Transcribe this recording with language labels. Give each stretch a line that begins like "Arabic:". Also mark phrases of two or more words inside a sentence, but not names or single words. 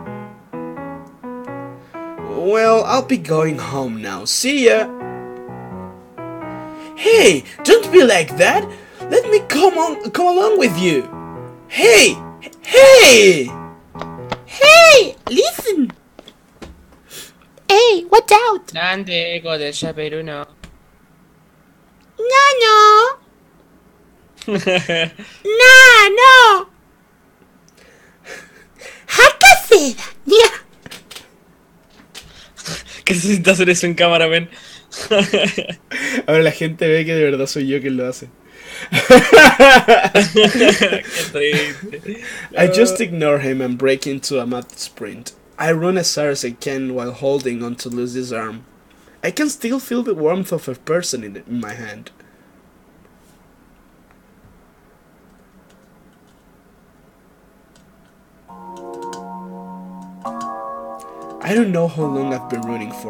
English: Well, I'll be going home now. See ya! Hey, don't be like that! Let me come along with you! Hey! Hey! Hey! Listen! Hey, watch out!
Japanese: なんで英語で喋るの？
English: No! No!
Japanese: 博士だにゃ
Spanish: ¿Qué se siente hacer eso en cámara, men? Ahora la gente ve que de verdad soy yo quien lo hace. Qué triste.
English: I just ignore him and break into a mad sprint. I run as hard as I can while holding onto Lucy's arm. I can still feel the warmth of her person in my hand. I don't know how long I've been running for.